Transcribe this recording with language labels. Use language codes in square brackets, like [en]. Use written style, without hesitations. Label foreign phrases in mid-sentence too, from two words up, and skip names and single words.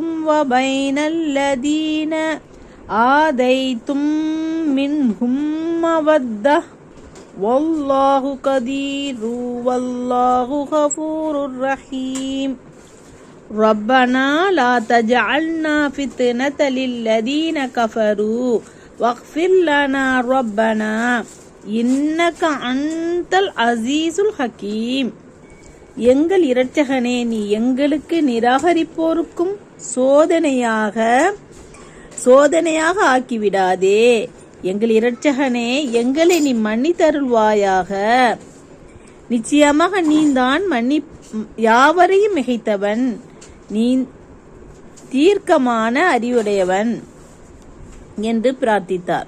[ar] وبين الذين آذيتم منهم مودة والله قدير والله غفور رحيم ربنا لا تجعلنا فتنة للذين كفروا واغفر لنا ربنا إنك أنت العزيز الحكيم. [ta] எங்கள் இரட்சகனே, நீ எங்களுக்கு நிராகரிப்போருக்கும் சோதனையாக ஆக்கிவிடாதே. எங்கள் இரட்சகனே, எங்களை நீ மன்னித்தருள்வாயாக. நிச்சயமாக நீதான் யாவரையும் மிகைத்தவன், நீ தீர்க்கமான அறிவுடையவன் என்று பிரார்த்தித்தார்.